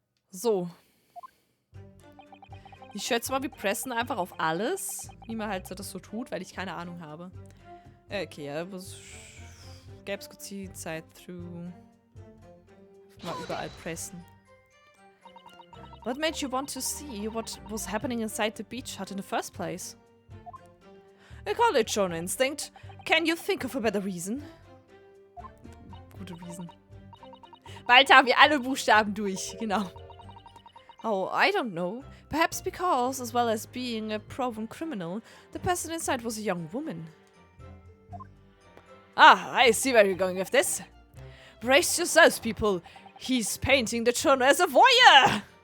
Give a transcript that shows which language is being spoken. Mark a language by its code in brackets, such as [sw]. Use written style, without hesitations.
[de] So. Ich schätze mal, wir pressen einfach auf alles. Wie man halt das so tut, weil ich keine Ahnung habe. Okay, ja. Gäbe es die Zeit through. Mal überall pressen. [en] What made you want to see what was happening inside the beach hut in the first place? I call it shonen instinct. Can you think of a better reason? [de] Gute Reason. Bald haben wir alle Buchstaben durch, genau. [en] Oh, I don't know. Perhaps because, as well as being a proven criminal, the person inside was a young woman. Ah, I see where you're going with this. Brace yourselves, people. He's painting the shonen as a voyeur!